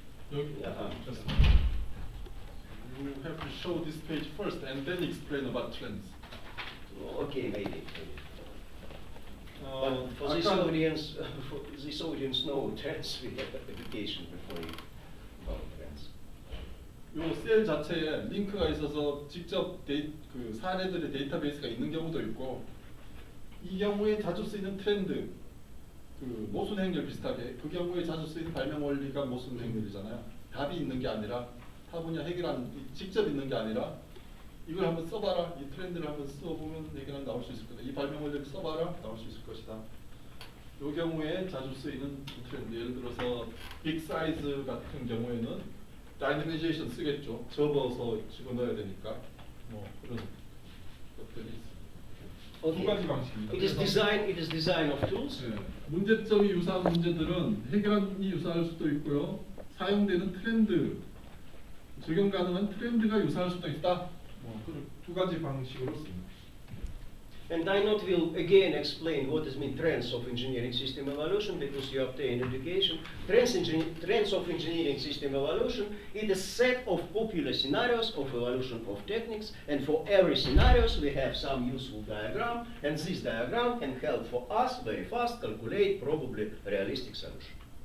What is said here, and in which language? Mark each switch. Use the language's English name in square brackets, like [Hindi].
[Korean] 여기, [English] just, you have to show this page first and then explain about trends. Okay, maybe. But for this audience, no trends. We have education before you about trends. [Korean] 요 셀 자체에 링크가 있어서 직접 그 사례들의 데이터베이스가 있는 경우도 있고, 이 경우에 자주 쓰이는 트렌드, 그 모순 행렬 비슷하게 그 경우에 자주 쓰이는 발명 원리가 모순 행렬이잖아요. 답이 있는 게 아니라 타 분야 해결하는 직접 있는 게 아니라 이걸 한번 써봐라, 이 트렌드를 한번 써보면 해결은 나올 수 있을 거다. 이 발명 원리를 써봐라, 나올 수 있을 것이다. 이 경우에 자주 쓰이는 트렌드, 예를 들어서 빅 사이즈 같은 경우에는 다이내미제이션 쓰겠죠. 접어서 집어넣어야 되니까 뭐 그런 것들이 있습니다. 두 가지 방식입니다. [English] It is design of tools. [Korean] 네, 문제점이 유사한 문제들은 해결이 유사할 수도 있고요. 사용되는 트렌드, 적용 가능한 트렌드가 유사할 수도 있다. 뭐 그런 두 가지 방식으로 씁니다. [English] And I not will again explain what is mean trends of engineering system evolution because you obtain education. Trends of engineering system evolution is a set of popular scenarios of evolution of techniques, and for every scenarios we have some useful diagram, and this diagram can help for us very fast calculate probably realistic solution.